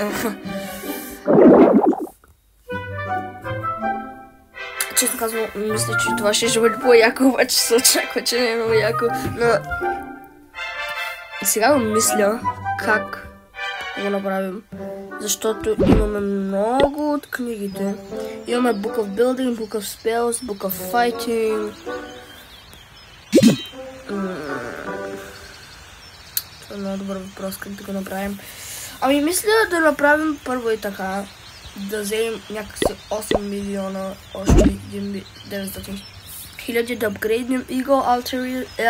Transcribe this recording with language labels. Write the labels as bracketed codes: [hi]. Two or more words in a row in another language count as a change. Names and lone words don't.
[bg] Честно казвам, мисля, че това ще бъде по-яко, обаче се очаква, че не е много яко. Но сега мисля как го направим. Защото имаме много от книгите. Имаме Book of Building, Book of Spells, Book of Fighting. Това е много добър въпрос, как да го направим. Мисля да направим първо и така. Да вземем някакси 8 милиона, още 900 хиляди, да апгрейднем Eagle Artillery.